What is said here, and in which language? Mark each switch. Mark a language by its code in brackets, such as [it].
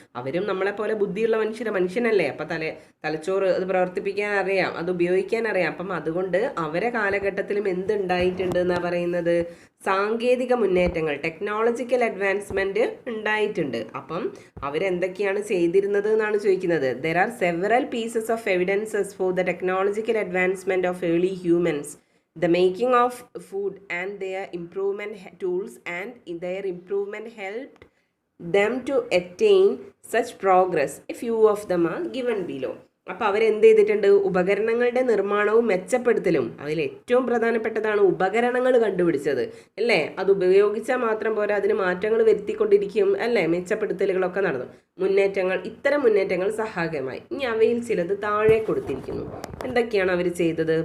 [ml] അവരും നമ്മളെപ്പോലെ ബുദ്ധിയുള്ള മനുഷ്യനല്ലേ. അപ്പം തലച്ചോറ് അത് പ്രവർത്തിപ്പിക്കാൻ അറിയാം, അത് ഉപയോഗിക്കാൻ അറിയാം. അപ്പം അതുകൊണ്ട് അവരെ കാലഘട്ടത്തിലും എന്തുണ്ടായിട്ടുണ്ട് എന്നാണ് പറയുന്നത്? സാങ്കേതിക മുന്നേറ്റങ്ങൾ, ടെക്നോളജിക്കൽ അഡ്വാൻസ്മെന്റ് ഉണ്ടായിട്ടുണ്ട്. അപ്പം അവരെന്തൊക്കെയാണ് ചെയ്തിരുന്നത് എന്നാണ് ചോദിക്കുന്നത്. [en] There are several pieces of evidences for the technological advancement of early humans, the making of food and their improvement tools and their improvement helped them to attain such progress. A few of them are given below. [ml] അപ്പോൾ അവരെന്ത് ചെയ്തിട്ടുണ്ട്? ഉപകരണങ്ങളുടെ നിർമ്മാണവും മെച്ചപ്പെടുത്തലും. അതിൽ ഏറ്റവും പ്രധാനപ്പെട്ടതാണ് ഉപകരണങ്ങൾ കണ്ടുപിടിച്ചത് അല്ലേ? അത് ഉപയോഗിച്ചാൽ മാത്രം പോരാ, അതിന് മാറ്റങ്ങൾ വരുത്തിക്കൊണ്ടിരിക്കും അല്ലേ? മെച്ചപ്പെടുത്തലുകളൊക്കെ നടന്നു. ഇത്തരം മുന്നേറ്റങ്ങൾ സഹായകമായി. ഇനി അവയിൽ ചിലത് താഴെ കൊടുത്തിരിക്കുന്നു. എന്തൊക്കെയാണ് അവർ ചെയ്തത്?